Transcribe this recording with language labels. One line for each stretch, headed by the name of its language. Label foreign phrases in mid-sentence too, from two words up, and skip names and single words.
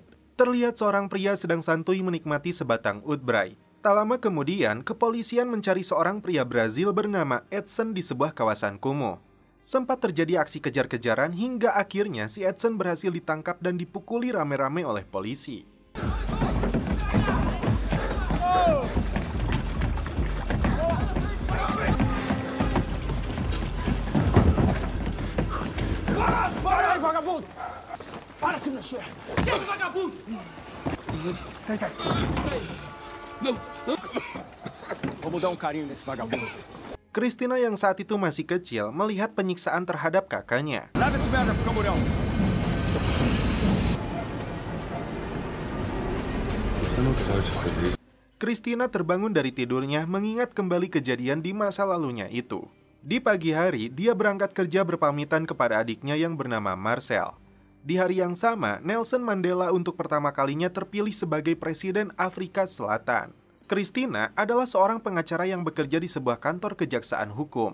Indonesian: Terlihat seorang pria sedang santuy menikmati sebatang Udbray. Tak lama kemudian, kepolisian mencari seorang pria Brazil bernama Edson di sebuah kawasan kumuh. Sempat terjadi aksi kejar-kejaran hingga akhirnya si Edson berhasil ditangkap dan dipukuli rame-rame oleh polisi.
Portuguese: Para aí, vagabundo! Para de mexer! Quem é vagabundo? Cai. Não! Vamos dar um carinho nesse vagabundo.
Indonesian: Cristina yang saat itu masih kecil melihat penyiksaan terhadap kakaknya.
Portuguese: Leva esse merda pro camburão!
Indonesian: Cristina terbangun dari tidurnya mengingat kembali kejadian di masa lalunya itu. Di pagi hari, dia berangkat kerja berpamitan kepada adiknya yang bernama Marcel. Di hari yang sama, Nelson Mandela untuk pertama kalinya terpilih sebagai Presiden Afrika Selatan. Cristina adalah seorang pengacara yang bekerja di sebuah kantor kejaksaan hukum.